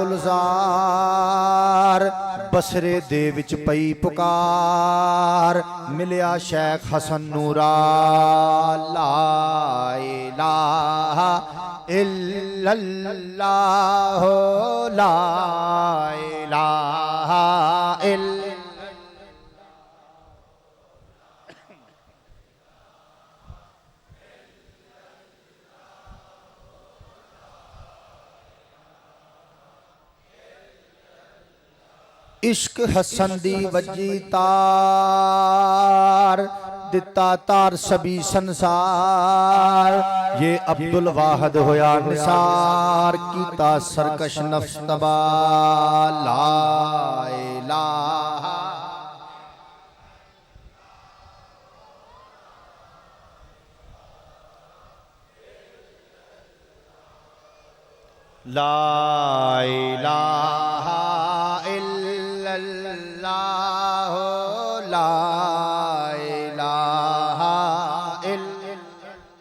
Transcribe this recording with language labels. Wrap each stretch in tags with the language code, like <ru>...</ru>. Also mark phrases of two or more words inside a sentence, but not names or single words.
<pa>گلزار بصرے دے وچ پئی پکار ملیا شیخ حسن نورا</pa> <ar>لا إله إلا الله لا إله إلا الله.</ar> <pa>عشق حسن دی وجی تار دتا تار سبھی سنسار ایہہ عبد الواحد ہویا نثار کیتا سرکش نفس طبع</pa> <ar>لا إله. لا إله إلا الله لا إله إلا الله.</ar>